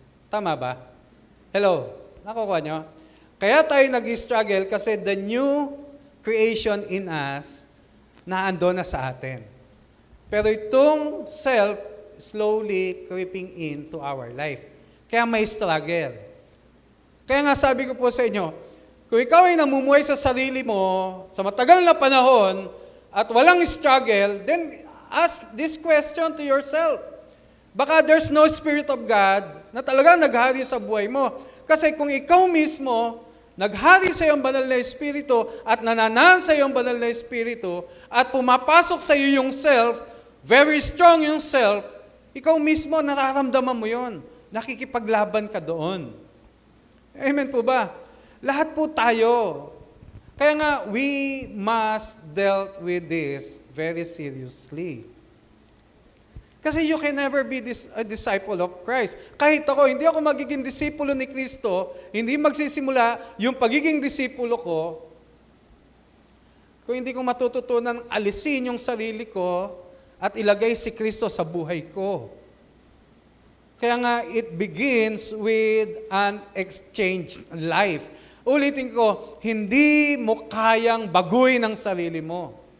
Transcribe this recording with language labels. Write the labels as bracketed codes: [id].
[tl] Tama ba? Hello? Nakuha nyo? Kaya tayo nag-struggle kasi [en] the new creation in us [tl] naando na sa atin. Pero itong [en] self slowly creeping into our life. [tl] Kaya may struggle. Kaya nga sabi ko po sa inyo, kung ikaw ay namumuhay sa sarili mo sa matagal na panahon at walang struggle, [en] then ask this question to yourself. [tl] Baka [en] there's no Spirit of God [tl] na talaga naghari sa buhay mo. Kasi kung ikaw mismo, naghari sa iyong banal na Espiritu at nananahan sa iyong banal na Espiritu at pumapasok sa iyo yung self, very strong yung self, ikaw mismo nararamdaman mo yon. Nakikipaglaban ka doon. Amen po ba? Lahat po tayo. Kaya nga, [en] we must deal with this very seriously. [tl] Kasi [en] you can never be a disciple of Christ. [tl] Kahit ako, hindi ako magiging disipulo ni Kristo, hindi magsisimula yung pagiging disipulo ko, kung hindi ko matututunan alisin yung sarili ko at ilagay si Kristo sa buhay ko. Kaya nga, [en] it begins with an exchanged life. [tl] Ulitin ko, hindi mo kayang baguhin ang sarili mo.